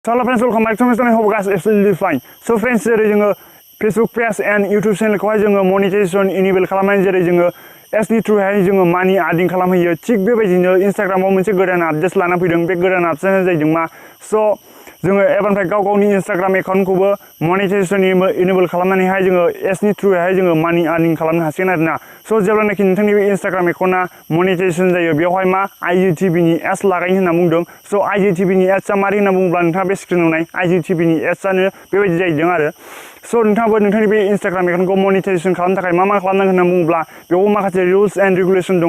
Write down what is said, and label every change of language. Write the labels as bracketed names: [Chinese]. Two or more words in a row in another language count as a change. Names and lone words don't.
[English] So hello friends, welcome back to my channel. I hope guys absolutely fine. So friends, [Bodo] जेरै जोङो [English] Facebook page and YouTube channel [Bodo] खौहाय जोङो [English] monetization enable [Bodo] खालामनानै जेरै जोङो एसनि थ्रुहाय जोङो मानि आर्निं खालामहैयो थिग बेबायदिनो इन्स्टाग्रामाव मोनसे गोदान आपडेट लाना फैदों बे गोदान आपडेटआ जाहैदों मा जोङो एबारनिफ्राय गावनि इन्स्टाग्राम एकाउन्टखौबो [English] monetization enable [Bodo] खालामनानैहाय जोङो एसनि थ्रुहाय जोङो मानि आर्निं खालामनो हासिगोन आरोना जेब्लानाखि नोंथांनि बे इन्स्टाग्राम एकाउन्टआ मनेटाइजेशन जायो बेवहाय मा IGTVनि एड्स लागायनो होनना बुंदों IGTVनि एड्सआ मारै होनना बुङोब्ला नोंथाङा बे स्क्रिनाव नाय IGTVनि एड्सआनो बेबायदि जाहैदों आरो नोंथाङाबो नोंथांनि बे इन्स्टाग्राम एकाउन्टखौ मनेटाइजेशन खालामनो थाखाय मा खालामनांगोन होनना बुङोब्ला बेयाव माखासे [English] rules and regulation [Bodo] दङ